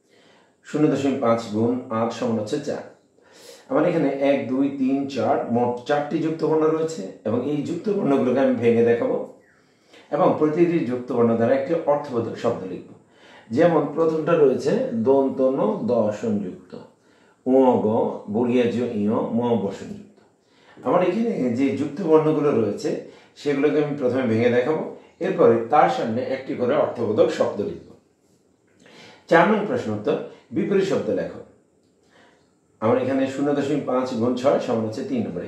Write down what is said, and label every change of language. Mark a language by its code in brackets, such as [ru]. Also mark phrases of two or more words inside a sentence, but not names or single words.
[bn] 0.5 গুণ 8 সমান হচ্ছে 4। আমার এখানে 1, 2, 3, 4 মোট 4টি যুক্ত বর্ণ রয়েছে এবং এই যুক্ত বর্ণগুলোকে আমি ভেঙে দেখাবো এবং প্রতিটি যুক্ত বর্ণ দ্বারা একটি অর্থবোধক শব্দ লিখব। যেমন প্রথমটা রয়েছে দন্ত ন দ সংযুক্ত, উ গ বর্গীয় ইয় ম বসনযুক্ত। আমার এখানে যে যুক্ত বর্ণগুলো রয়েছে সেগুলোকে আমি প্রথমে ভেঙে দেখাবো, এরপরে তার সামনে একটি করে অর্থবোধক শব্দ লিখব। 4 নং প্রশ্ন উত্তর, বিপরীত শব্দ লেখো। আমার এখানে 0.5 গুণ 6 সমান হচ্ছে 3 নম্বর।